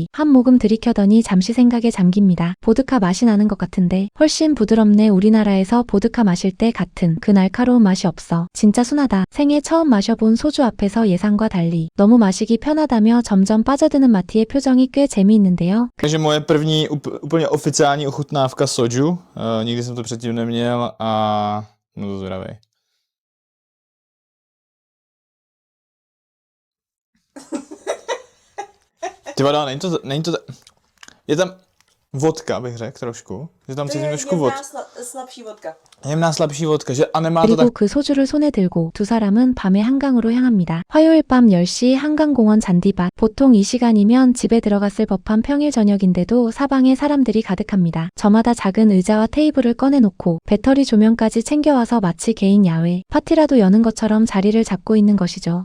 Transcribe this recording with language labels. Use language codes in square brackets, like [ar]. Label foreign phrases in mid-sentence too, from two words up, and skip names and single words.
[ko] 한 모금 들이켜더니 잠시 생각에 잠깁니다. 보드카 맛이 나는 것 같은데 훨씬 부드럽네. 우리나라에서 보드카 마실 때 같은 그 날카로운 맛이 없어. 진짜 순하다. 생애 처음 마셔본 소주 앞에서 예상과 달리 너무 마시기 편하다며 점점 빠져드는 마티의 표정이 꽤 재미있는데요. [cs] Takže moje první úplně oficiální ochutnávka soju. Nikdy jsem to předtím neměl a no to zdravej. Ty vado, není to, je tam vodka, bych řekl trošku. Že tam cítím trošku vodka. slabší vodka. Jemná slabší vodka, že a nemá to [ko] 그리고 [cs] tak. [ko] 그 소주를 손에 들고 두 사람은 밤에 한강으로 향합니다. 화요일 밤 10시 한강공원 잔디밭. 보통 이 시간이면 집에 들어갔을 법한 평일 저녁인데도 사방에 사람들이 가득합니다. 저마다 작은 의자와 테이블을 꺼내놓고 배터리 조명까지 챙겨와서 마치 개인 야외, 파티라도 여는 것처럼 자리를 잡고 있는 것이죠.